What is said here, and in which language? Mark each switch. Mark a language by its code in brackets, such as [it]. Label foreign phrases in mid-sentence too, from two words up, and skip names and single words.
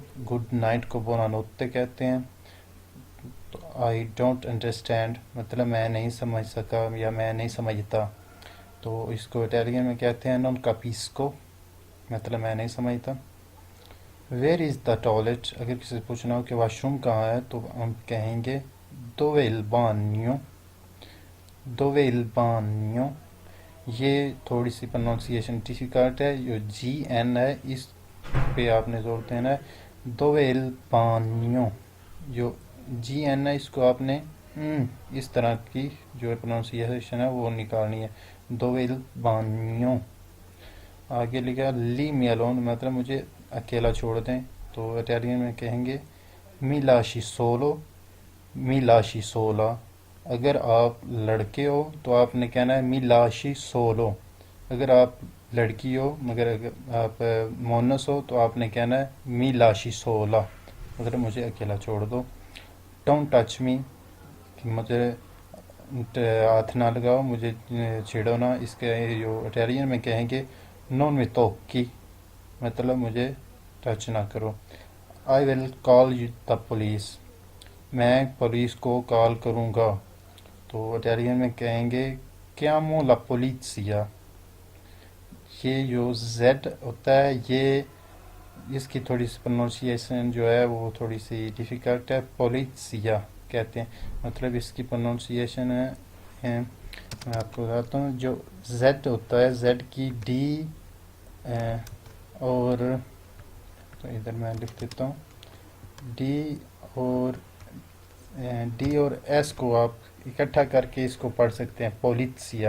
[en] Good night [ur] کو [it] Buona notte [ur] کہتے ہیں. تو [en] I don't understand [ur] مطلب میں نہیں سمجھ سکا یا میں نہیں سمجھتا، تو اس کو اٹالین میں کہتے ہیں [it] Non capisco, [ur] مطلب میں نہیں سمجھتا. [en] Where is the toilet, [ur] اگر کسی سے پوچھنا ہو کہ [en] wash room [ur] کہاں ہے تو ہم کہیں گے [it] Dove il bagno. Dove il bagno. [ur] یہ تھوڑی سی [en] pronunciation difficult [ur] ہے، جو جی این ہے اس پہ آپ نے زور دینا ہے. [it] Dove il bagno, [ur] جو جی این ہے اس کو آپ نے اس طرح کی جو پروننسیشن ہے وہ نکالنی ہے. [it] Dove il bagno. [ur] آگے لکھا [en] Leave me alone [ur] مطلب مجھے اکیلا چھوڑ دیں، تو اٹالین میں کہیں گے [it] Mi lasci solo. Mi lasci sola. [ur] اگر آپ لڑکے ہو تو آپ نے کہنا ہے [it] Mi lasci solo. [ur] اگر آپ لڑکی ہو مگر اگر آپ مونس ہو تو آپ نے کہنا ہے [it] Mi lasci sola, [ur] مطلب مجھے اکیلا چھوڑ دو. [en] Don't touch me, [ur] مجھے ہاتھ نہ لگاؤ، مجھے چھیڑو نہ. اس کے جو اٹالین میں کہیں گے [it] Non mi tocchi, [ur] مطلب مجھے ٹچ نہ کرو. [en] I will call the police. [ur] میں پولیس کو کال کروں گا. تو اٹیلین میں کہیں گے [it] chiamo la polizia. [ur] یہ جو زیڈ ہوتا ہے یہ اس کی تھوڑی سی پروننسیشن جو ہے وہ تھوڑی سی ڈیفیکلٹ ہے. پولیسیا کہتے ہیں. مطلب اس کی پروننسیشن ہے میں آپ کو بتاتا ہوں. جو زیڈ ہوتا ہے زیڈ کی ڈی اور تو ادھر میں لکھ دیتا ہوں ڈی اور ایس کو آپ اکٹھا کر کے اس کو پڑھ سکتے ہیں پولیسیا.